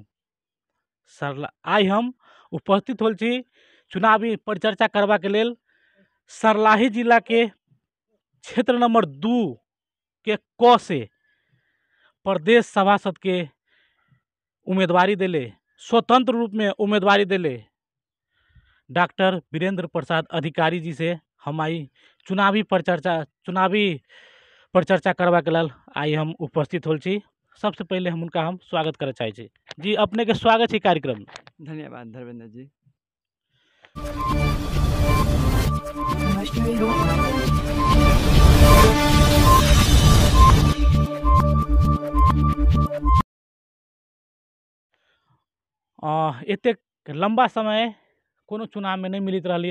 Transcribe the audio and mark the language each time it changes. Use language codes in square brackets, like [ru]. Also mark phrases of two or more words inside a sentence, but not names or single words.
[mai] आई हम उपस्थित होल छी चुनावी परिचर्चा करवा के लेल सरलाही जिला के क्षेत्र नंबर 2 के क से प्रदेश सभासद के उम्मीदवारी दिले, स्वतंत्र रूप में उम्मीदवारी दिले डॉक्टर वीरेंद्र प्रसाद अधिकारी जी से हम आई चुनावी परिचर्चा करवा के लेल आई हम उपस्थित होल छी। सबसे पहले हम उनका हम स्वागत करे चाहे छी। जी अपने के स्वागत है कार्यक्रम में। धन्यवाद धर्मेंद्र जी। एते लंबा समय कोनो चुनाव में नहीं मिलित रही है।